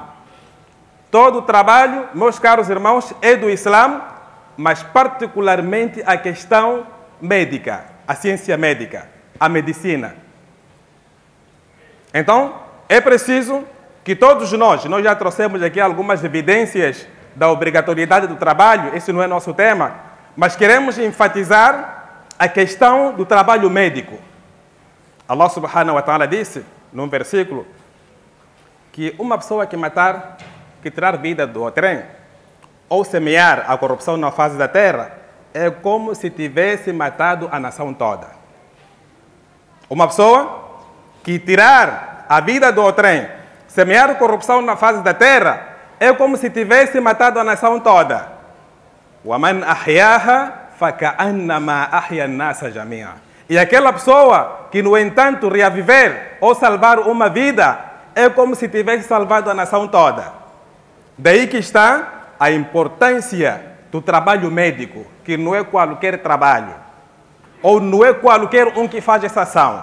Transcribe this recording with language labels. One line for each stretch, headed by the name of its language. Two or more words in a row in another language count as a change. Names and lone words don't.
Portuguese: Todo o trabalho, meus caros irmãos, é do Islã, mas particularmente a questão médica, a ciência médica, a medicina. Então, é preciso que todos nós já trouxemos aqui algumas evidências da obrigatoriedade do trabalho, esse não é nosso tema, mas queremos enfatizar a questão do trabalho médico.
Arabic: الله سبحانه وتعالى
Portuguese: disse, num versículo, que uma pessoa que matar, que tirar vida do outrem, ou semear a corrupção na face da terra, é como se tivesse matado a nação toda. Uma pessoa que tirar a vida do outrem, semear a corrupção na face da terra, é como se tivesse matado a nação toda.
Arabic: وَمَنْ أَحْيَاهَا فَكَأَنَّمَا أَحْيَا النَّاسَ جَمِيعًا.
Portuguese: E aquela pessoa que, no entanto, reaviver ou salvar uma vida, é como se tivesse salvado a nação toda. Daí que está a importância do trabalho médico, que não é qualquer trabalho, ou não é qualquer um que faz essa ação.